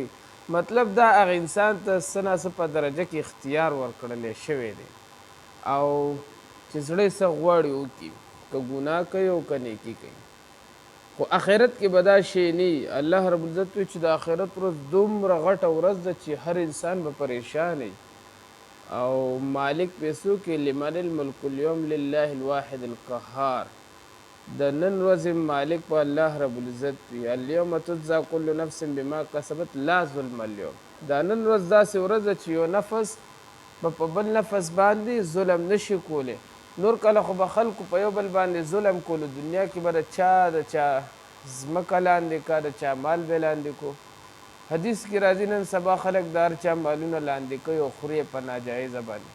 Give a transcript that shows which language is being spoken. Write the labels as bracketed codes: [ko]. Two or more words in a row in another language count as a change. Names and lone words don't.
[ps] مطلب دا هغه انسان ته څه ناڅه په درجه کې اختیار ورکړلی شوی دی، او چې زړه یې څه غواړي وکړي، که ګناه کوي او که نیکي کوي. خو آخرت کې به دا شی نه وي. [ar] الله رب العزت [ps] وایي چې د آخرت ورځ دومره غټه ورځ ده چې هر انسان به پریشان وي. او مالک پیسو کې [ar] لمن الملک اليوم لله الواحد القهار، [ps] د نن ورځې مالک په [ar] الله رب العزت [ps] وي. [ar] اليوم تجزا كل نفس بما کسبت لا ظلم اليوم. [ps] دا نن ورځ داسې ورځ ده چې یو نفس به په بل نفس باندې ظلم نشي کولی. نور کله خو به خلکو په یو بل باندې ظلم کولو، دنیا کې به د چا ځمکه لاندې کا، د چا مال به لاندې کو. حدیث کې راځي نن سبا خلک د هر چا مالونه لاندې کوي او خوري په ناجایزه باندې.